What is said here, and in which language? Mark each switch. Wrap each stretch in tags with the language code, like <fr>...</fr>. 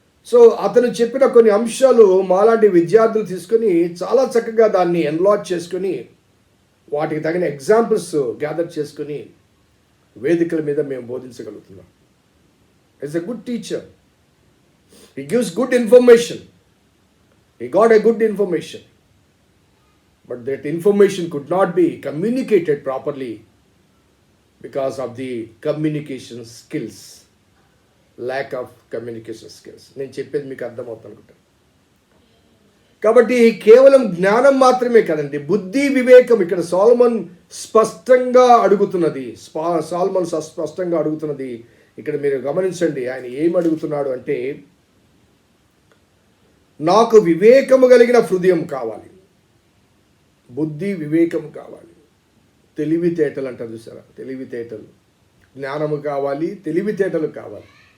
<te>So అతను చెప్పిన కొన్ని అంశాలు మాలాంటి విద్యార్థులు తీసుకొని చాలా చక్కగా దాన్ని ఎన్లాజ్ చేసుకొని వాటికి తగిన ఎగ్జాంపుల్స్ గ్యాదర్ చేసుకొని వేదికల మీద మేము బోధించగలుగుతున్నాం.</te> <en>Is a good teacher. He gives good information. He got a good information. But that information could not be communicated properly because of the communication skills. Lack of communication skills.</en> <te>నేను చెప్పేది మీకు అర్థమవుతుంది అనుకుంటా. కాబట్టి కేవలం జ్ఞానం మాత్రమే కదండి, బుద్ధి వివేకం ఇక్కడ సొలొమోన్ స్పష్టంగా అడుగుతున్నది. స్పష్టంగా అడుగుతున్నది ఇక్కడ మీరు గమనించండి. ఆయన ఏం అడుగుతున్నాడు అంటే, నాకు వివేకము కలిగిన హృదయం కావాలి, బుద్ధి వివేకము కావాలి, తెలివితేటలు అంటారు చూసారా, తెలివితేటలు, జ్ఞానము కావాలి, తెలివితేటలు కావాలి.</te>